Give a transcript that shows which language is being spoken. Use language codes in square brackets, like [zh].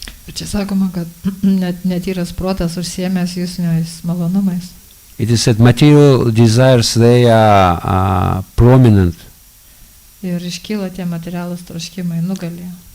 [lt] Čia sakoma, kad netyras protas užsiėmęs jusniais malonumais. [en] It is said material desires, they are prominent. [lt] Ir iškyla tie materialūs troškimai, nugalė.